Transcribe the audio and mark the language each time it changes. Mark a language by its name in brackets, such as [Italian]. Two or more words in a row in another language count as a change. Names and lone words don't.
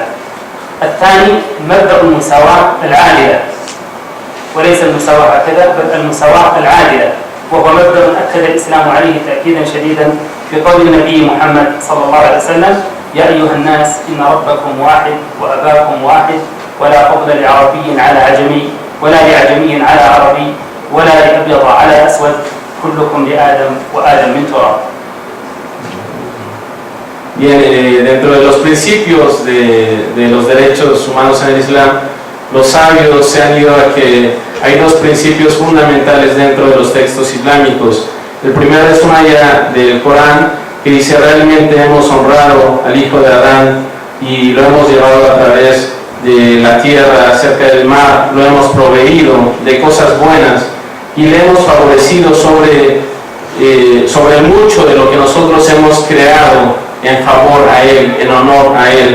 [Arabic] الثاني مبدأ المساواة العادلة، وليس المساواة هكذا بل المساواة العادلة، وهو مبدأ أكد الإسلام عليه تأكيدا شديدا في قول النبي محمد صلى الله عليه وسلم: يا أيها الناس إن ربكم واحد وأباكم واحد ولا فضل لعربي على عجمي ولا لعجمي على عربي ولا لأبيض على أسود كلكم لآدم وآدم من تراب. [Spanish] Bien, dentro de los principios de los derechos humanos en el Islam, los sabios se han ido a que hay dos principios fundamentales dentro de los textos islámicos. El primero es una ayah del Corán que dice: realmente hemos honrado al hijo de Adán y lo hemos llevado a través de la tierra, cerca del mar, lo hemos proveído de cosas buenas y le hemos favorecido sobre el mucho de lo que nosotros hemos creado en favor a él, en honor a él.